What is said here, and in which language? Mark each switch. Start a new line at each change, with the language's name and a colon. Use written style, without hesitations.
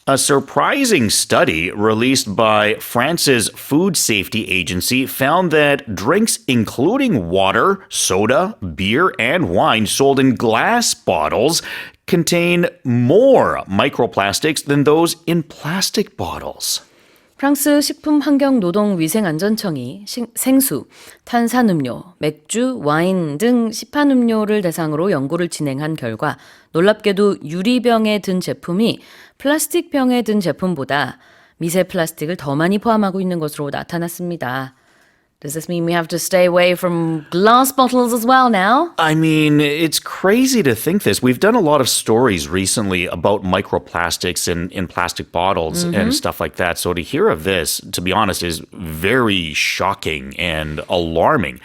English: A surprising study released by France's Food Safety Agency found that drinks including water, soda, beer, and wine sold in glass bottles contain more microplastics than those in plastic bottles.
Korean: 프랑스 식품환경노동위생안전청이 생수, 탄산음료, 맥주, 와인 등 시판음료를 대상으로 연구를 진행한 결과 놀랍게도 유리병에 든 제품이 플라스틱 병에 든 제품보다 미세플라스틱을 더 많이 포함하고 있는 것으로 나타났습니다.
English: Does this mean we have to stay away from glass bottles as well now? I mean, it's crazy to think this. We've done a lot of stories recently about microplastics in plastic bottles and stuff like that. So to hear of this, to be honest, is very shocking and alarming.